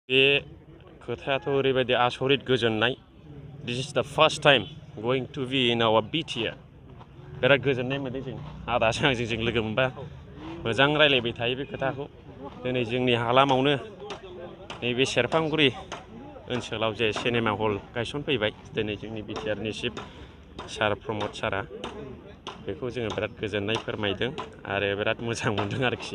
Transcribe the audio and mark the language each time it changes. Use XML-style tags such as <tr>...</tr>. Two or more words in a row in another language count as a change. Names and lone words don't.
<brx>बे खोथायाथ' ओरैबायदि आसरित गोजोननाय।</brx> <en>This is the first time going to be in our BTR.</en> <brx>बिराद गोजोननाय मोनदों जों आदाजों आंजों जों लोगो मोनबा मोजां रायलायबाय थायो बे खोथाखौ। दिनै जोंनि हालामावनो नैबे सेरफांगुरि ओनसोलाव जे</brx> <en>cinema hall</en> <brx>गायसनफैबाय दिनै जोंनि बिटिआरनि</brx> <en>chief sir</en> <brx>प्रमद सारा बेखौ जोङो बिराद गोजोननाय फोरमायदों आरो बिराद मोजां मोनदों आरोखि।</brx>